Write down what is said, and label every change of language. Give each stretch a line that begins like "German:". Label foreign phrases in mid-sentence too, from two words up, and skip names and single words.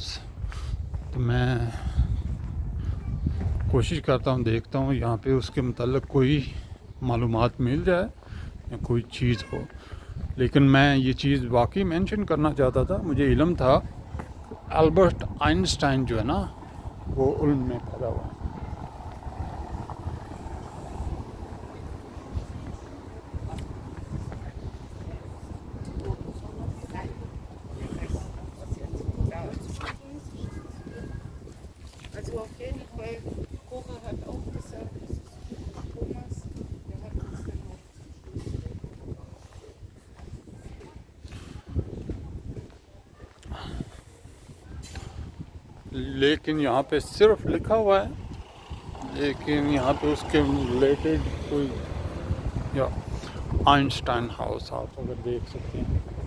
Hindi: तो मैं कोशिश करता हूँ, देखता हूँ यहाँ पे उसके मतलब कोई मालूमात मिल जाए या कोई चीज़ हो। लेकिन मैं ये चीज़ वाकई मेंशन करना चाहता था, मुझे इल्म था अल्बर्ट आइंस्टाइन जो है ना वो उल्म में पैदा हुआ।
German: Also auf jeden Fall, Cora hat auch gesagt, das ist Thomas, der hat uns dann auch.
Hindi: लेकिन यहाँ पे सिर्फ लिखा हुआ है, लेकिन यहाँ पे उसके रिलेटेड कोई, या आइंस्टाइन हाउस आप अगर देख सकते हैं।